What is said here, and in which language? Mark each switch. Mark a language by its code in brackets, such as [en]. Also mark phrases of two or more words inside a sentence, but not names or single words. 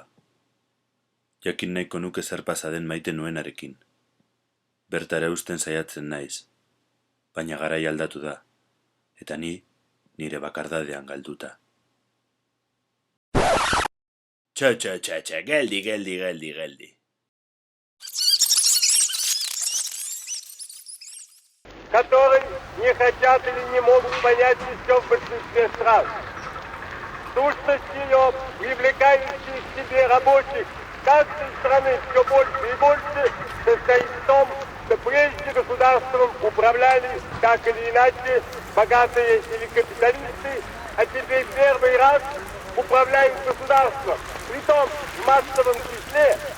[eu] Jakin nahiko nuke zer pasa den maite nuenarekin. Bertara eusten saiatzen naiz, baina garai aldatu da, eta ni nire bakardadean galduta. Txo, geldi. [ru] Которые не хотят или не могут понять еще в большинстве стран. Сущность ее, привлекающая к себе рабочих каждой страны все больше и больше, состоит в том, что прежде государством управляли, так или иначе, богатые или капиталисты, а теперь первый раз управляют государством, притом в массовом числе.